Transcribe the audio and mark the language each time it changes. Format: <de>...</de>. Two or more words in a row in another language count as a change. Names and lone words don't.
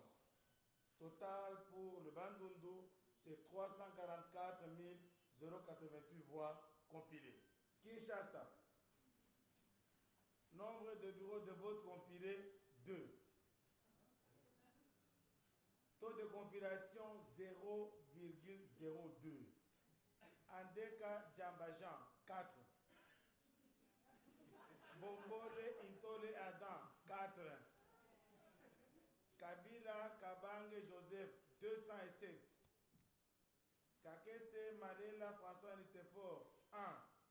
<fr>Total pour le Bandundu, c'est 344 088 voix compilées. Kinshasa, nombre de bureaux de vote compilés, 2. Taux de compilation 0,02. Andeka Djambajan 4. Bombole Intole Adam 4. Kabila Kabange Joseph 207. Kakese Malela François Nicéphore 1.</fr>